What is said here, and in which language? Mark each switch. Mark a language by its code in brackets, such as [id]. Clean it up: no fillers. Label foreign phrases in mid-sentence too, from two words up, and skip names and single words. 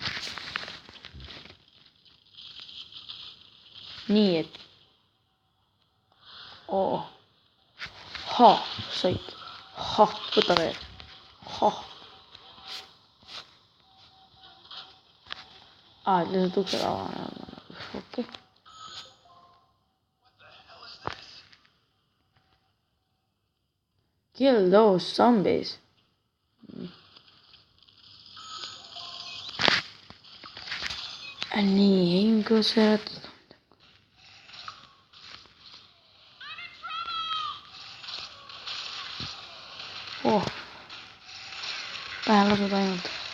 [et] Nii, et said. Võta veel. Et lihtsalt uksed avane. Okei. [en] Kill those zombies. [et] Nii, ingus veeratud. Pähe lasud ainult.